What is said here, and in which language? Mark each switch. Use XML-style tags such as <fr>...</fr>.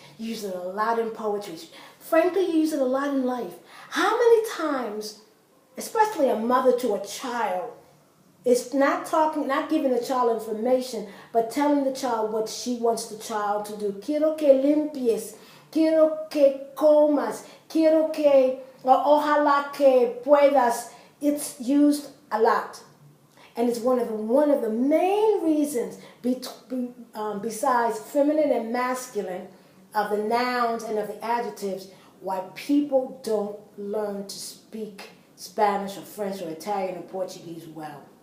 <en>You use it a lot in poetry. Frankly, you use it a lot in life. How many times, especially a mother to a child, is not giving the child information, but telling the child what she wants the child to do.</en> <es>Quiero que limpies. Quiero que comas. Quiero que, ojalá que puedas.</es> <en>It's used a lot. And it's one of the main reasons, besides feminine and masculine, of the nouns and of the adjectives, why people don't learn to speak Spanish or French or Italian or Portuguese well.</en>